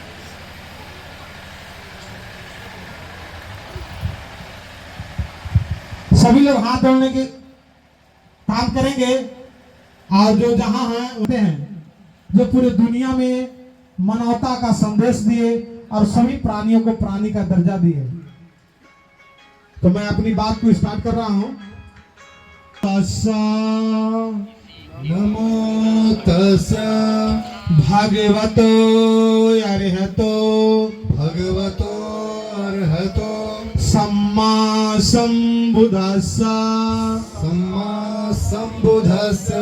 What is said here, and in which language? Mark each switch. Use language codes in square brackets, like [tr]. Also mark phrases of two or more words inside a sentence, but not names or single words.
[hi] सभी लोग हाथ जोड़ने के काम करेंगे और जो जहां हैं होते हैं जो पूरे दुनिया में मानवता का संदेश दिए और सभी प्राणियों को प्राणी का दर्जा दिए। तो मैं अपनी बात को स्टार्ट कर रहा हूं। [pi] नमो तस्सा भगवतो अरहतो भगवतो अर्हतो सम्मा संबुद्धस्सा सम्मा संबुद्धस्सा